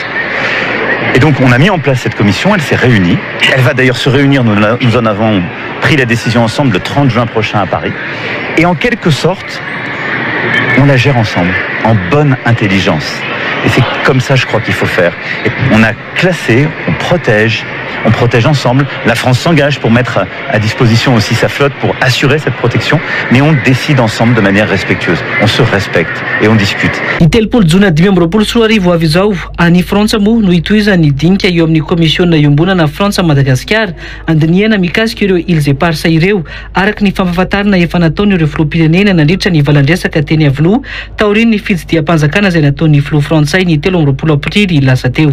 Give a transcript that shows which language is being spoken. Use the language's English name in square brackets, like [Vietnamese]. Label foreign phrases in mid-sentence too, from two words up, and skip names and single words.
[French] Et donc on a mis en place cette commission, elle s'est réunie, elle va d'ailleurs se réunir, nous en avons pris la décision ensemble le 30 juin prochain à Paris, et en quelque sorte, on la gère ensemble, en bonne intelligence. Et c'est comme ça, je crois, qu'il faut faire. Et on a classé, on protège ensemble. La France s'engage pour mettre à disposition aussi sa flotte pour assurer cette protection, mais on décide ensemble de manière respectueuse. On se respecte et on discute. [Malagasy] Ny telopolo jona 2024 avy izao any Frantsa moa no itoizany dinika eo amin'ny komisiona iombonana Frantsa Madagasikara andiniana mikasika ireo [French] îles éparses [Malagasy] ireo araka ny fampahafantarana efa nataony ireo filoham-pirenena nandritra ny valandresaka teny Avaloha taoriny ny fitsidiam-panjakana izay nataony filoha frantsay ny 13 aprily lasa teo.